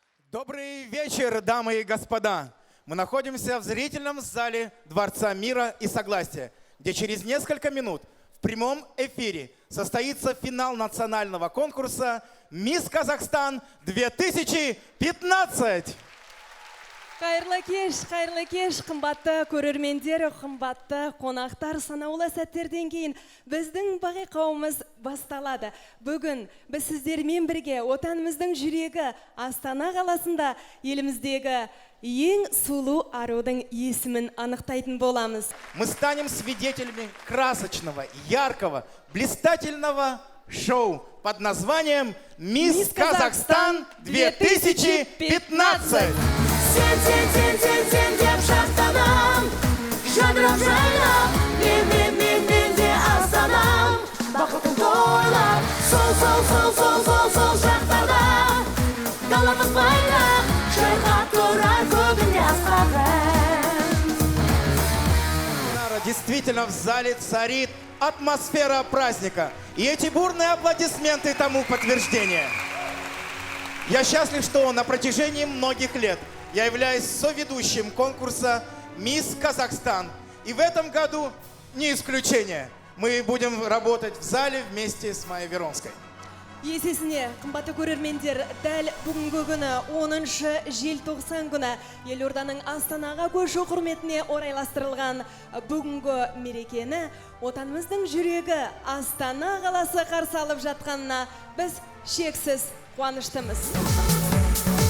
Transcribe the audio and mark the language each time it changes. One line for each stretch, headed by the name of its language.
Russian: Добрый вечер, дамы и господа! Мы находимся в зрительном зале Дворца мира и согласия, где через несколько минут в прямом эфире состоится финал национального конкурса «Мисс Казахстан 2015».
Kazakh: Қайырлы кеш, қымбатты көрермендер, қымбатты қонақтар, санаулы сәттерден кейін біздің байқауымыз басталады. Бүгін біз сіздермен бірге отанымыздың жүрегі Астана қаласында еліміздегі ең сұлу арудың есімін анықтайтын боламыз.
Russian: Мы станем свидетелями красочного, яркого, блистательного шоу под названием «Мисс Казахстан 2015».
Kazakh: Сен деп шаттанам, жадырап жайнап, мен де астанам. Бақытын тойлап, сол жақтарда, даламыз байлап, шайқап тұрар көгінде асқарым.
Russian: Действительно, в зале царит атмосфера праздника. И эти бурные аплодисменты тому подтверждение. Я счастлив, что на протяжении многих лет я являюсь соведущим конкурса «Мисс Казахстан». И в этом году не исключение. Мы будем работать в зале вместе с Майей Веронской.
Kazakh: Есесіне, қымбатты көрермендер, дәл бүгінгі күні 10 желтоқсан күні елорданың Астанаға көшу құрметіне орайластырылған бүгінгі мерекені отанымыздың жүрегі Астана қаласы қарсы алып жатқанына біз шексіз қуаныштымыз.